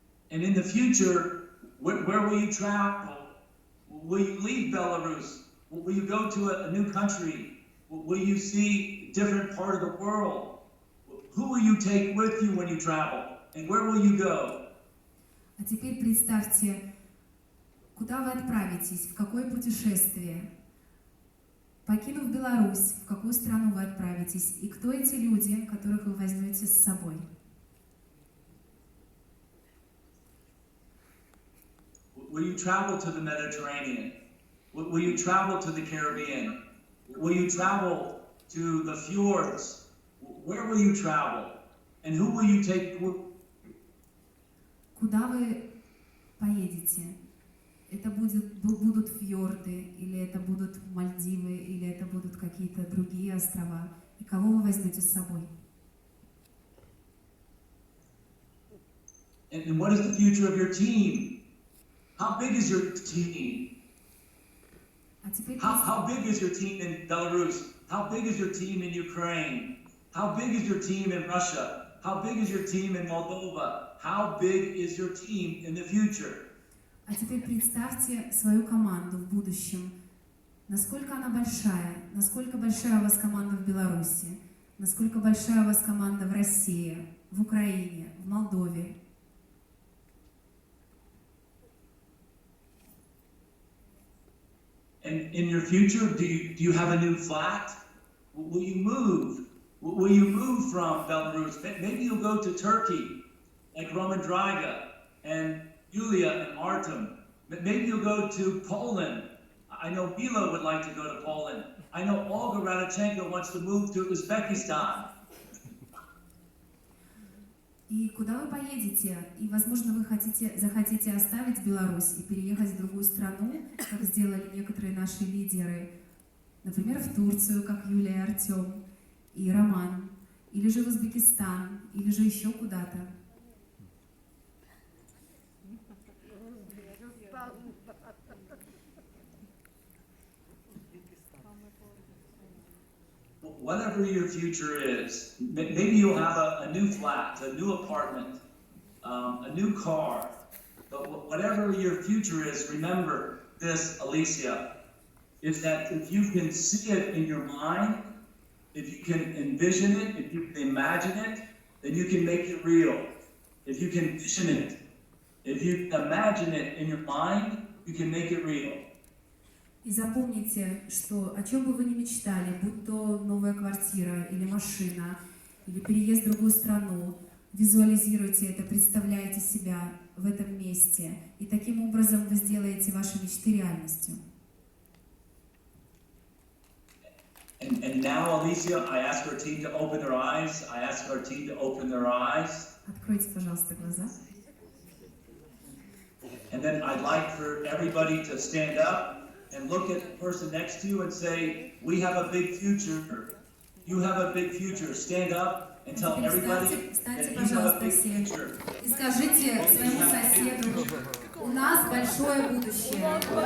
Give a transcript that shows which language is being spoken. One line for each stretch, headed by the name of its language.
English: And in the future, where will you travel? Will you leave Belarus? Will you go to a new country? Will you see a different part of the world? Who will you take with you when you travel? And where will you go?
Russian: А теперь представьте, куда вы отправитесь, в какое путешествие. Покинув Беларусь, в какую страну вы отправитесь, и кто эти люди, которых вы возьмете с собой?
English: Will you travel to the Mediterranean? Will you travel to the Caribbean? Will you travel to the fjords? Where will you travel? And who will you take?
Russian: Куда вы поедете? Это будут фьорды, или это будут Мальдивы, или это будут какие-то другие острова? И кого вы возьмете с собой?
English: And what is the future of your team? How big is your team?
Russian: А теперь
English: How big is your team in Belarus? How big is your team in Ukraine? How big is your team in Russia? How big is your team in Moldova? How big is your team in the future?
Russian: А теперь представьте свою команду в будущем. Насколько она большая? Насколько большая у вас команда в Беларуси? Насколько большая у вас команда в России, в Украине, в Молдове?
English: And in your future, do you have a new flat? Will you move? Will you move from Belarus? Maybe you'll go to Turkey, like Roman Draga and Yulia and Artem. Maybe you'll go to Poland. I know Milo would like to go to Poland. I know Olga Radichenko wants to move to Uzbekistan.
Russian: И куда вы поедете? И, возможно, вы захотите оставить Беларусь и переехать в другую страну, как сделали некоторые наши лидеры, например, в Турцию, как Юлия и Артем, и Роман, или же в Узбекистан, или же еще куда-то.
English: Whatever your future is, maybe you'll have a new flat, a new apartment, a new car. But whatever your future is, remember this, Alicia, is that if you can see it in your mind, if you can envision it, if you can imagine it, then you can make it real. If you can envision it, if you imagine it in your mind, you can make it real.
Russian: И запомните, что о чем бы вы ни мечтали, будь то новая квартира или машина, или переезд в другую страну, визуализируйте это, представляйте себя в этом месте, и таким образом вы сделаете ваши мечты реальностью.
English: And now, Alicia, I ask our team to open their eyes. I ask our team to open their eyes.
Russian: Откройте, пожалуйста, глаза.
English: And then I'd like for everybody to stand up and look at the person next to you and say, we have a big future. You have a big future. Stand up and tell everybody that you have a big future.
Russian: И скажите своему соседу, у нас большое будущее.